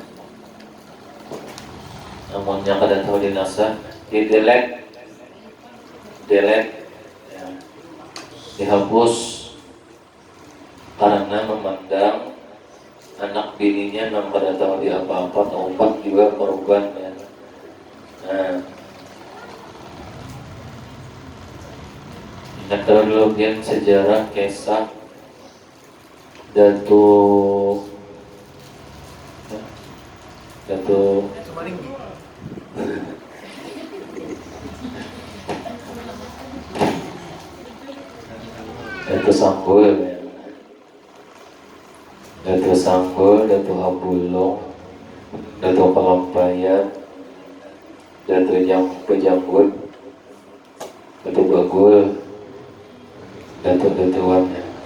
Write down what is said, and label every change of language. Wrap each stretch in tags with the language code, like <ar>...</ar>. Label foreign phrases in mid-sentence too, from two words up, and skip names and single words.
<bjn>Namunnya kada tahu dinasah, delete, ya, dihapus karena memandang anak bininya yang pada tahu dia apa-apa, obat juga korban ya.</bjn> <id>Nah, ingat dulu yang sejarah kisah Datuk Sanggul ya. Datuk Sanggul, Datuk Abulong, Datuk Pelampayan, Datuk Pejambut, Datuk Bagul, Datuk Datuannya.</id>